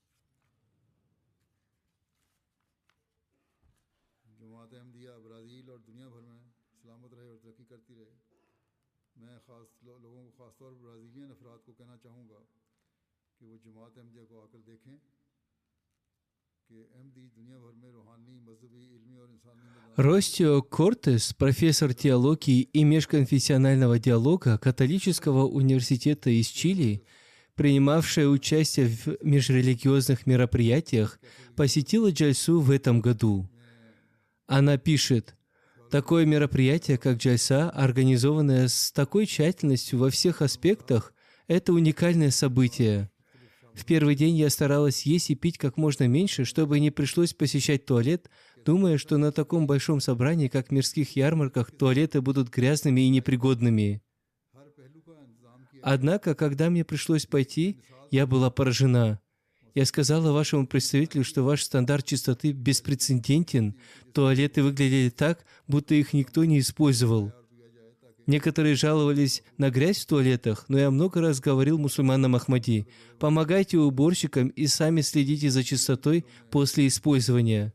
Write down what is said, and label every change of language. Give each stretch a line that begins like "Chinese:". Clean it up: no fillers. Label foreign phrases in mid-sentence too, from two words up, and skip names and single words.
Urdu: جماعت احمدیہ برازیل اور دنیا بھر میں سلامت رہے اور ترقی کرتی رہے. میں خاص لوگوں کو خاص طور پر برازیلین افراد کو کہنا چاہوں گا کہ وہ جماعت احمدیہ کو آ کر دیکھیں کہ احمدی دنیا بھر میں روحانی، مذہبی، علمی اور انسانی میدان
Russian: Ростио Кортес, профессор теологии и межконфессионального диалога Католического университета из Чили, принимавшая участие в межрелигиозных мероприятиях, посетила Джальсу в этом году. Она пишет: «Такое мероприятие, как Джальса, организованное с такой тщательностью во всех аспектах, это уникальное событие. В первый день я старалась есть и пить как можно меньше, чтобы не пришлось посещать туалет, думая, что на таком большом собрании, как в мирских ярмарках, туалеты будут грязными и непригодными.
Urdu: ہر پہلو کا انتظام کیا.
Russian: Однако, когда мне пришлось пойти, я была поражена. Я сказала вашему представителю, что ваш стандарт чистоты беспрецедентен. Туалеты выглядели так, будто их никто не использовал. Некоторые жаловались на грязь в туалетах, но я много раз говорил мусульманам Ахмади: помогайте уборщикам и сами следите за чистотой после использования.